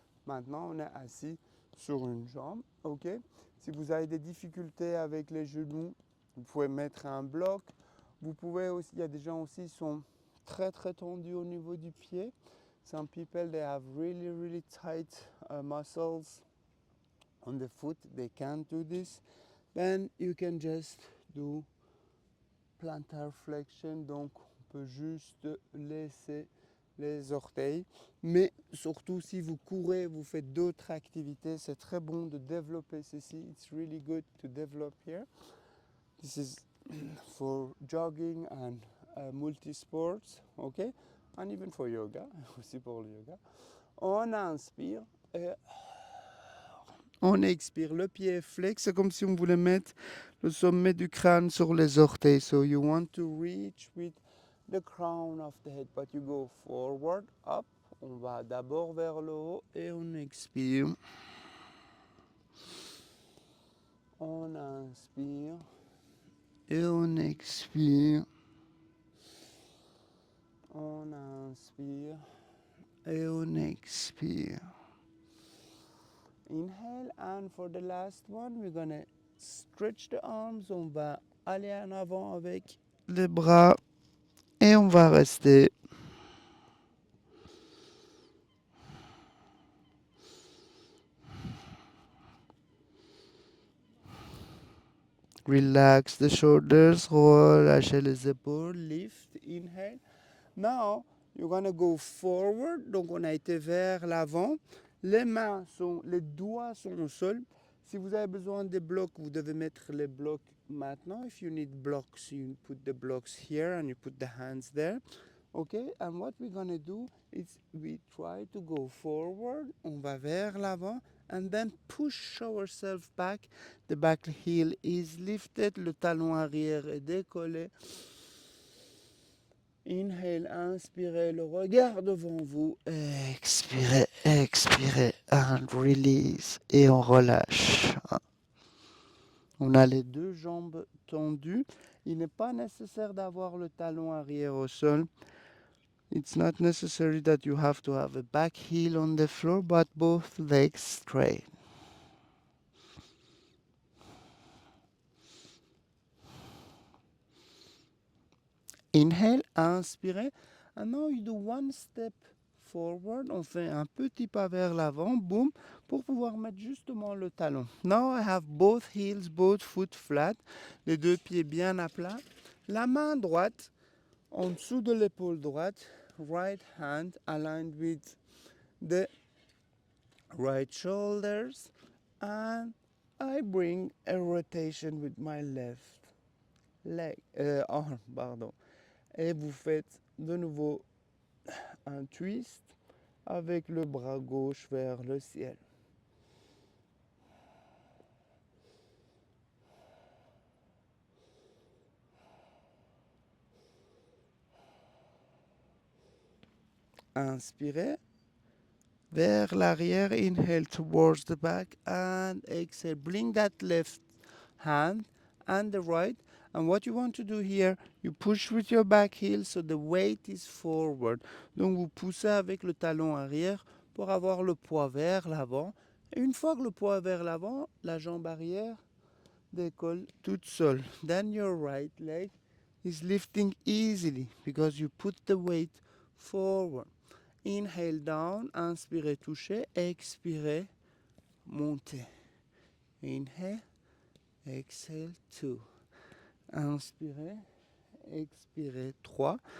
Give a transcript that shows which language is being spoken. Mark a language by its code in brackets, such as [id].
[fr] Maintenant, on est assis sur une jambe. Ok. Si vous avez des difficultés avec les genoux, vous pouvez mettre un bloc. Vous pouvez aussi, il y a des gens aussi qui sont très très tendus au niveau du pied. [en] Some people, they have really, really tight muscles on the foot. They can't do this. Then you can just do plantar flexion. [fr] Donc, on peut juste laisser les orteils. Mais surtout, si vous courez, vous faites d'autres activités, c'est très bon de développer ceci. [en] It's really good to develop here. This is for jogging and multi-sports, okay? And even for yoga, [fr] aussi pour le yoga. On inspire et on expire. Le pied est flex, c'est comme si on voulait mettre le sommet du crâne sur les orteils. [en] So you want to reach with the crown of the head, but you go forward, up. [fr] On va d'abord vers le haut et on expire. On inspire et on expire. On inspire et on expire. [en] Inhale, and for the last one, we're gonna stretch the arms. [fr] On va aller en avant avec les bras et on va rester. [en] Relax the shoulders, [fr] relâchez les épaules, [en] lift, inhale. Now, you're gonna go forward. [fr] Donc, on a été vers l'avant. Les doigts sont au sol. Si vous avez besoin des blocs, vous devez mettre les blocs maintenant. [en] If you need blocks, you put the blocks here and you put the hands there. Okay, and what we're gonna do is we try to go forward. [fr] On va vers l'avant. [en] And then push ourselves back. The back heel is lifted. [fr] Le talon arrière est décollé. [en] Inhale, [fr] inspirez, le regard devant vous. Expirez, expirez, [en] and release. [fr] Et on relâche. On a les deux jambes tendues. Il n'est pas nécessaire d'avoir le talon arrière au sol. [en] It's not necessary that you have to have a back heel on the floor, but both legs straight. Inhale, [fr] inspirez. [en] And now you do one step forward. [fr] On fait un petit pas vers l'avant, boum, pour pouvoir mettre justement le talon. [en] Now I have both heels, both foot flat. [fr] Les deux pieds bien à plat. La main droite en dessous de l'épaule droite. [en] Right hand aligned with the right shoulders. And I bring a rotation with my left arm, pardon. [fr] Et vous faites de nouveau un twist avec le bras gauche vers le ciel. Inspirez vers l'arrière, [en] inhale towards the back and exhale. Bring that left hand and the right. And what you want to do here, you push with your back heel so the weight is forward. [fr] Donc vous poussez avec le talon arrière pour avoir le poids vers l'avant. Et une fois que le poids est vers l'avant, la jambe arrière décolle toute seule. [en] Then your right leg is lifting easily because you put the weight forward. Inhale down, [fr] inspirez, touchez, expirez, montez. [en] Inhale, exhale, 2. [fr] Inspirez, expirez, [en] 3.